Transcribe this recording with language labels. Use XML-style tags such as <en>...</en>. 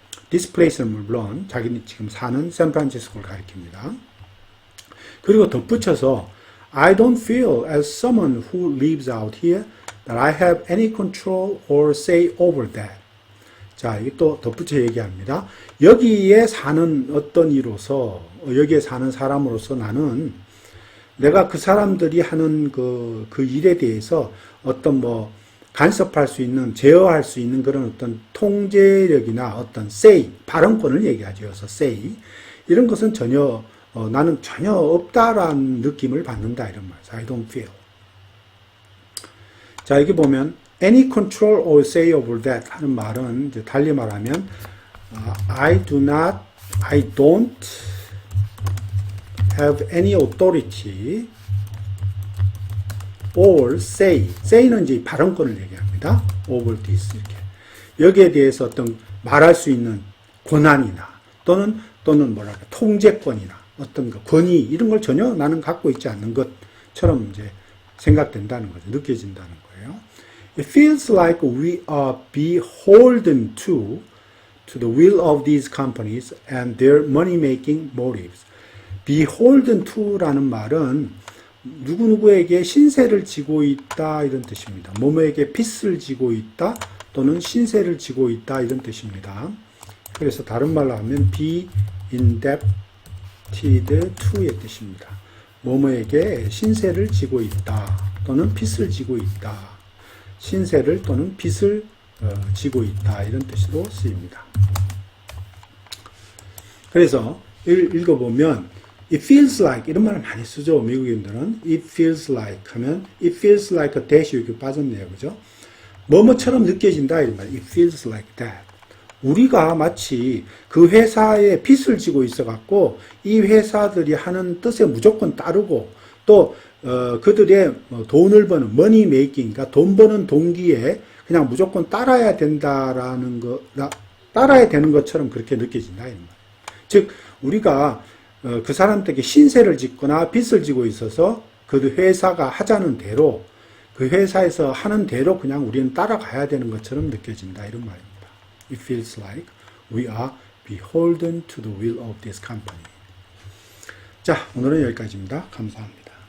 <ko>This place는 물론 자기는 지금 사는 샌프란시스코를 가리킵니다. 그리고 덧붙여서</ko> <en>I don't feel as someone who lives out here that I have any control or say over that.</en> <ko>자, 이게 또 덧붙여 얘기합니다. 여기에 사는 여기에 사는 사람으로서 나는 내가 그 사람들이 하는 그 일에 대해서 어떤 뭐 간섭할 수 있는, 제어할 수 있는 그런 어떤 통제력이나 어떤 say, 발언권을 얘기하죠. 그래서 say. 이런 것은 나는 전혀 없다라는 느낌을 받는다. 이런 말이죠.</ko> <en>I don't feel.</en> <ko>자, 여기 보면</ko> <en>any control or say over that</en> <ko>하는 말은 이제 달리 말하면</ko> <en>I don't have any authority or say는</en> <ko>이제 발언권을 얘기합니다.</ko> <en>over this</en> <ko>이렇게 여기에 대해서 어떤 말할 수 있는 권한이나 또는 뭐랄까 통제권이나 어떤 거 권위 이런 걸 전혀 나는 갖고 있지 않는 것처럼 이제 생각된다는 거죠. 느껴진다는 거예요.</ko> <en>It feels like we are beholden to the will of these companies and their money-making motives.</en> <ko>beholden to라는 말은 누구누구에게 신세를 지고 있다 이런 뜻입니다. 뭐뭐에게 빚을 지고 있다 또는 신세를 지고 있다 이런 뜻입니다. 그래서 다른 말로 하면 be indebted to의 뜻입니다. 뭐뭐에게 신세를 지고 있다 또는 빚을 지고 있다. 신세를 또는 빚을 지고 있다 이런 뜻으로 쓰입니다. 그래서 읽어보면</ko> <en>it feels like</en> <ko>이런 말을 많이 쓰죠. 미국인들은 it feels like 하면</ko> <en>it feels like a dash</en> <ko>이렇게 빠졌네요. 그죠? 뭐뭐처럼 느껴진다 이런 말.</ko> <en>it feels like that.</en> <ko>우리가 마치 그 회사에 빚을 지고 있어 갖고 이 회사들이 하는 뜻에 무조건 따르고 또 그들의 돈을 버는 money making, 그러니까 돈 버는 동기에 그냥 무조건 따라야 된다라는 따라야 되는 것처럼 그렇게 느껴진다 이런 말. 즉 우리가 그 사람들에게 신세를 짓거나 빚을 지고 있어서 그 회사가 하자는 대로 그 회사에서 하는 대로 그냥 우리는 따라가야 되는 것처럼 느껴진다 이런 말입니다.</ko> <en>It feels like we are beholden to the will of this company.</en> <ko>자, 오늘은 여기까지입니다. 감사합니다.</ko>